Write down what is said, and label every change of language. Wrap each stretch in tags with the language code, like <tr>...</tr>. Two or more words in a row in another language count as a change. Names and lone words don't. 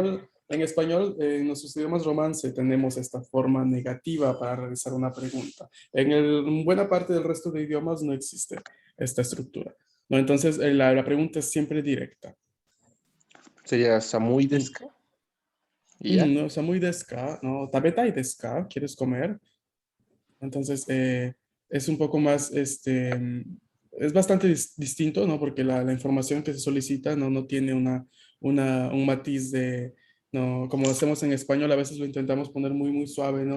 <es>en español, en nuestros idiomas romance tenemos esta forma negativa para realizar una pregunta. En buena parte del resto de idiomas no existe esta estructura. ¿No? Entonces, la pregunta es siempre directa. Sería</es> <ja>寒いですか?</ja> <es>Y ya. No,</es> <ja>寒いですか? No, 食べたいですか?</ja> <es>¿Quieres comer? Entonces, es un poco más, es bastante distinto, ¿no? Porque la información que se solicita no tiene un matiz de, no, como lo hacemos en español, a veces lo intentamos poner muy suave, ¿no?</es>